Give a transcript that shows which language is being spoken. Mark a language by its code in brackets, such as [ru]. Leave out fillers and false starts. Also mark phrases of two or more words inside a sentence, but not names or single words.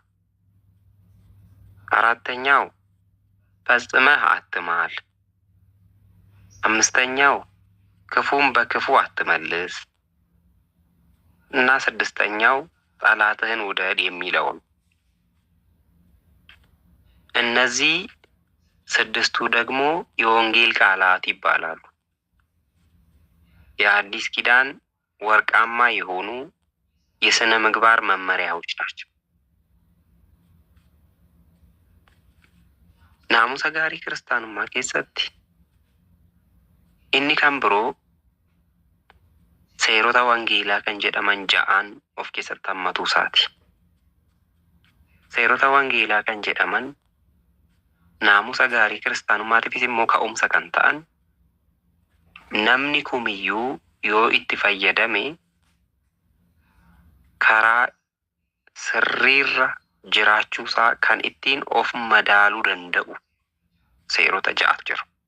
[am] አራተኛው ፈጽመህ አትማል፣ አምስተኛው ክፉን በክፉ አትመልስ እና ስድስተኛው ጠላትህን ውደድ የሚለው ነው። እነዚህ ስድስቱ ደግሞ የወንጌል ቃላት ይባላሉ። የአዲስ ኪዳን ወርቃማ የሆኑ የሥነ ምግባር መመሪያዎች ናቸው። [om] naamusa gaarii kiristaanummaa keessatti inni kan biroo seerota wangeelaa kan jedhaman ja'aan of keessatti hammatu isaati. Seerota wangeelaa kan jedhaman naamusa gaarii kiristaanummaatiifis immoo ka'umsa kan ta'an, namni kumiyyuu yoo itti fayyadame karaa sirriirra jiraachuusaa kan ittiin of madaaluu danda'u seerota ja'atu jiru.